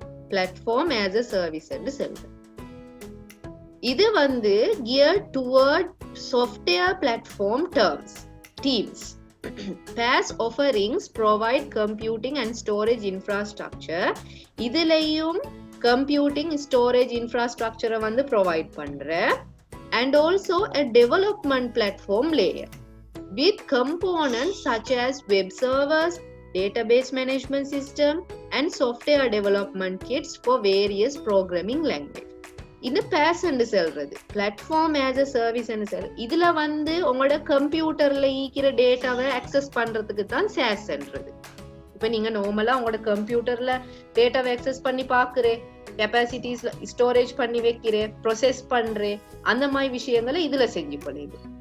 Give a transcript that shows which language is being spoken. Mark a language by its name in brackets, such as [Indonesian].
[Tamil] Platform as a service என்று சொல்றோம். இது வந்து [English] geared toward software platform teams. PaaS offerings provide computing and storage infrastructure. [Tamil] இதுலயும் [English] computing storage infrastructure [Tamil] வந்து [English] provide [Tamil] பண்ற [English] and also a development platform layer with components such as web servers, database management system and software development kits for various programming language. [Tamil] இந்த PaaS என்று சொல்றது platform as a service என்று சொல்றது. இதுல வந்து உங்களோட கம்ப்யூட்டர்ல ஈக்கிற டேட்டாவை அக்சஸ் பண்றதுக்கு தான் SaaS என்றது. இப்ப நீங்க நார்மலா உங்களோட கம்ப்யூட்டர்ல டேட்டாவை அக்சஸ் பண்ணி பாக்குறேன், கெப்பாசிட்டிஸ் ஸ்டோரேஜ் பண்ணி வைக்கிறேன், ப்ரொசஸ் பண்றேன், அந்த மாதிரி விஷயங்களை இதுல செஞ்சு பண்ணிடு.